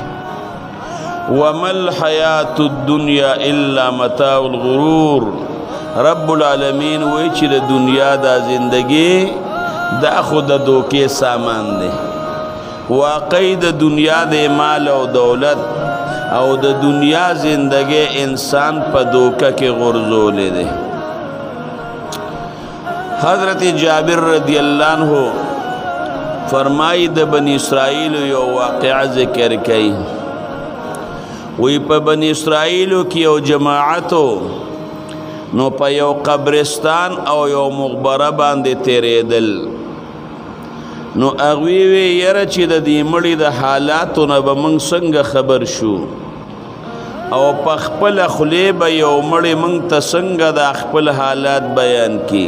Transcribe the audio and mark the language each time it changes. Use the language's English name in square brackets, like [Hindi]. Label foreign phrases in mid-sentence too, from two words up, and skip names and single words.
[Arabic] وما الحیات الدنیا الا متاع الغرور، [Pashto] رب العالمین وی چې د دنیا دا زندگی دا خو د دوکې سامان دی. واقعی د دنیا د مال او دولت او د دنیا زندگی انسان په دوکه کې غرزولې دی. حضرت جابر [Arabic] رضی اللہ عنہ [Pashto] فرمائی د بنی اسرائیل یو واقعہ ذکر کئی. وی په بنی اسرائیلو کی یو جماعتو نو په یو قبرستان او یو مغبره باندې تیریدل. نو اغوی وی یره چې د دې مړي د حالاتو نه به موږ څنګه خبر شو، او په خپل خولې به یو مړی موږ ته څنګه د خپل حالات بیان کی.